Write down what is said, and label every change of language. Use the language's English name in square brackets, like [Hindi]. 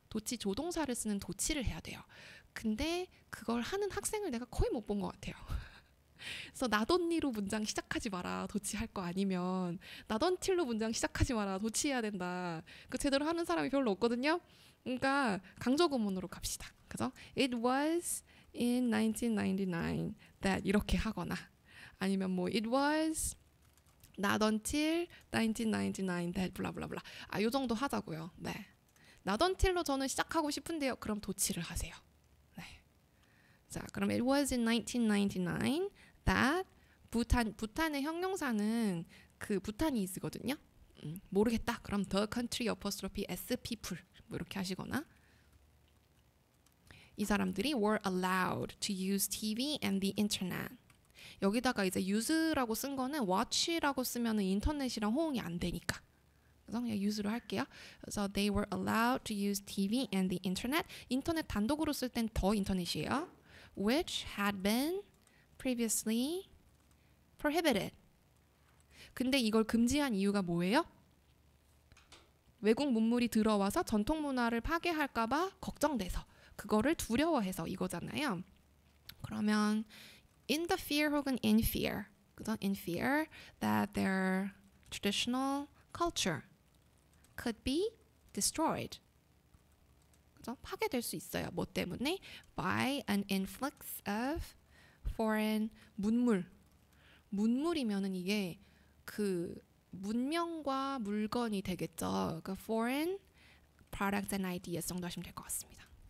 [Korean] 도치 조동사를 쓰는 도치를 해야 돼요. 근데 그걸 하는 학생을 내가 거의 못 본 것 같아요. 그래서 나던니로 문장 시작하지 마라. 도치할 거 아니면 나던틸로 문장 시작하지 마라. 도치해야 된다. 그 제대로 하는 사람이 별로 없거든요. 그러니까 강조구문으로 갑시다. 그죠? [English] It was in 1999 that [Korean] 이렇게 하거나 아니면 뭐 [English] it was not until 1999 that 블라블라블라. [Korean] 요 정도 하자고요. 네. [English] not until [Korean] 로 저는 시작하고 싶은데요. 그럼 도치를 하세요. 네. 자, 그럼 [English] it was in 1999 that [Korean] 부탄의 형용사는 그 부탄이스거든요. 모르겠다. [English] 그럼 the country apostrophe s people [Korean] 뭐 이렇게 하시거나 이 사람들이 [English] were allowed to use TV and the internet. [Korean] 여기다가 이제 use라고 쓴 거는 watch라고 쓰면은 인터넷이랑 호응이 안 되니까. 그래서 그냥 use로 할게요. 그래서 [English] they were allowed to use TV and the internet. [Korean] 인터넷 단독으로 쓸 땐 더 인터넷이에요. [English] Which had been previously prohibited. [Korean] 근데 이걸 금지한 이유가 뭐예요? 외국 문물이 들어와서 전통 문화를 파괴할까봐 걱정돼서 그거를 두려워해서 이거잖아요. 그러면 [English] in the fear [Korean] 혹은 [English] in fear, [Korean] 그죠? [English] In fear that their traditional culture could be destroyed. [Korean] 그죠? 파괴될 수 있어요. 뭐 때문에? [English] By an influx of foreign [Korean] 문물이면은 이게 그 문명과 물건이 되겠죠. 그 [English] foreign products and ideas [Korean] 정도 하시면 될 것 같습니다.